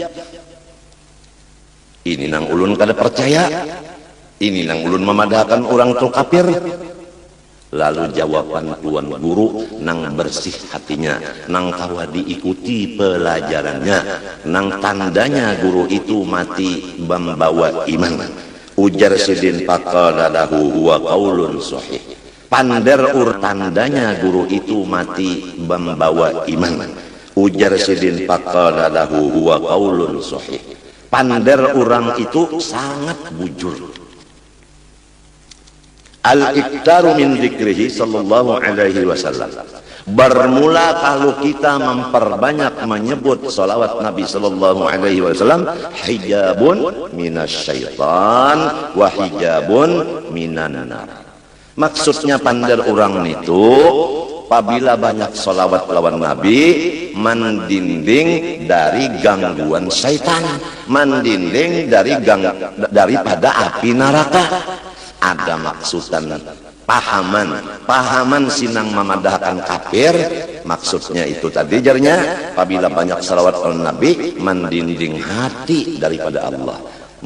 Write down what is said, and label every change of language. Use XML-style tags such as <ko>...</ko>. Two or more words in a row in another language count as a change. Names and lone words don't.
<bjn>Ini nang ulun kada percaya, ini nang ulun memadahkan orang tu kafir. Lalu jawaban tuan guru nang bersih hatinya, nang kawa diikuti pelajarannya, nang tandanya guru itu mati membawa iman. Ujar sidin</bjn> <ar>فقال له هو قول صحيح.</ar> <bjn>Pander tandanya guru itu mati membawa iman. Ujar sidin</bjn> <ar>فقال له هو قول صحيح.</ar> <bjn>Pander orang itu sangat bujur.</bjn> <ar>الإكثار من ذكره صلى الله عليه وسلم.</ar> <bjn>Bermula kalau kita memperbanyak menyebut salawat Nabi</bjn> <ar>صلى الله عليه وسلم, حجاب من الشيطان وحجاب من النار.</ar> <bjn>Maksudnya pander orang itu apabila banyak salawat lawan Nabi mendinding dari gangguan syaitan, mendinding dari daripada api neraka. Ada maksudan pahaman sinang memadahkan kafir, maksudnya itu tadi jarnya apabila banyak salawat al Nabi mendinding hati daripada Allah.</bjn>